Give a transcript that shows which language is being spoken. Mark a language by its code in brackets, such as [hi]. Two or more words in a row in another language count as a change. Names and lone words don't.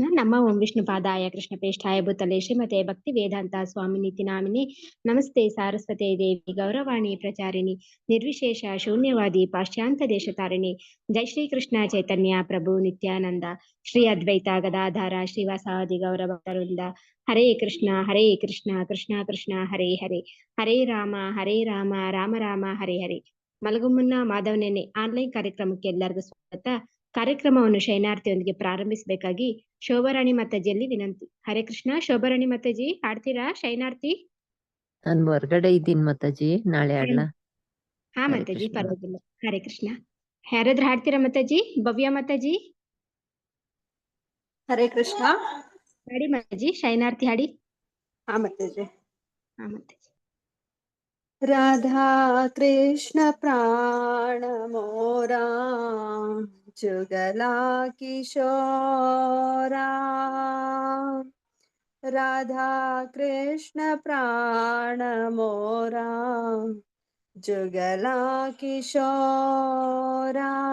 [sa] ನಮ್ಮ ಓಂ ವಿಷ್ಣು ಪಾದಾಯ ಕೃಷ್ಣ ಪ್ರೇಷ್ಠಾಯ ಭೂತಲೆ ಶ್ರೀಮತೆ ಭಕ್ತಿ ವೇದಾಂತ ಸ್ವಾಮಿ ನಿತಿ ನಾಮಿನಿ ನಮಸ್ತೆ ಸಾರಸ್ವತೆ ದೇವಿ ಗೌರವಾಣಿ ಪ್ರಚಾರಿಣಿ ನಿರ್ವಿಶೇಷ ಶೂನ್ಯವಾದಿ ಪಾಶ್ಚಾತ್ಯ ದೇಶ ತಾರಿಣಿ ಜೈ ಶ್ರೀ ಕೃಷ್ಣ ಚೈತನ್ಯ ಪ್ರಭು ನಿತ್ಯಾನಂದ ಶ್ರೀ ಅದ್ವೈತ ಗದಾಧಾರ ಶ್ರೀವಾಸಾದಿ ಗೌರ ಭಕ್ತರಿಂದ. ಹರೇ ಕೃಷ್ಣ ಕೃಷ್ಣ ಕೃಷ್ಣ ಹರೇ ಹರೇ, ಹರೇ ರಾಮ ರಾಮ ರಾಮ ಹರೇ ಹರೇ. [kn] ಮಲಗುಮುನ್ನ ಮಾಧವನೇನೆ ಆನ್ಲೈನ್ ಕಾರ್ಯಕ್ರಮಕ್ಕೆ ಎಲ್ಲರಿಗೂ ಸ್ವಾಗತ. ಕಾರ್ಯಕ್ರಮವನ್ನು ಶೈನಾರ್ಥಿಯೊಂದಿಗೆ ಪ್ರಾರಂಭಿಸಬೇಕಾಗಿ ಶೋಭಾರಾಣಿ ಮಾತಾಜಿಯಲ್ಲಿ ವಿನಂತಿ. [sa] ಹರೇ ಕೃಷ್ಣ. [kn] ಶೋಭಾರಾಣಿ ಮಾತಾಜಿ ಹಾಡ್ತೀರಾ ಶೈನಾರ್ಥಿ? ನಾನು ಹೊರಗಡೆ ಇದ್ದೀನಿ ಮಾತಾಜಿ, ನಾಳೆ ಹಾಡ್ಲಾ? ಹಾ ಮಾತಾಜಿ, ಪರವಾಗಿಲ್ಲ. [sa] ಹರೇ ಕೃಷ್ಣ. [kn] ಯಾರಾದ್ರೂ ಹಾಡ್ತೀರಾ ಮಾತಾಜಿ? ಭವ್ಯ ಮಾತಾಜಿ. [sa] ಹರೇ ಕೃಷ್ಣ. [kn] ಹಾಡಿ ಮಾತಾಜಿ, ಶೈನಾರ್ಥಿ ಹಾಡಿ. ಹಾ ಮಾತಾಜಿ. ಮಾತಾಜಿ. [bn] রাধা কৃষ্ণ প্রাণ মোরা জুগলা কিশোরা রাধা কৃষ্ণ প্রাণ মোরা জুগলা কিশোরা